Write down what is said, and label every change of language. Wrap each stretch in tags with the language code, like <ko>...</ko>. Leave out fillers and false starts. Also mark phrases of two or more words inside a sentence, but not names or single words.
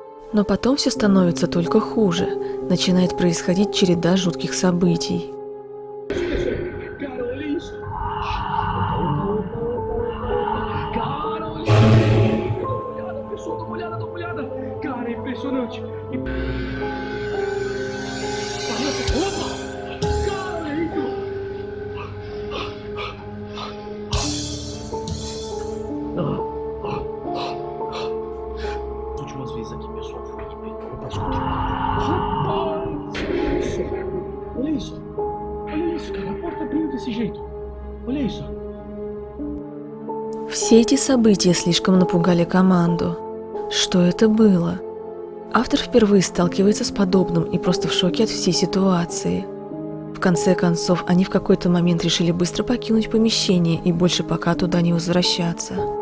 <ru>Но потом все становится только хуже. Начинает происходить череда жутких событий.</ru> <pt>Cara, olha isso. Cara, olha isso. Dá uma olhada, pessoal, dá uma olhada. Cara, é impressionante. Opa! Cara, olha isso. As últimas vezes aqui, pessoal, foi que pegou pra escutar. Rapaz! Olha isso. Olha isso, cara. A porta abriu desse jeito. Olha isso.</pt> <ru>Все эти события слишком напугали команду. Что это было? Автор впервые сталкивается с подобным и просто в шоке от всей ситуации. В конце концов, они в какой-то момент решили быстро покинуть помещение и больше пока туда не возвращаться.</ru>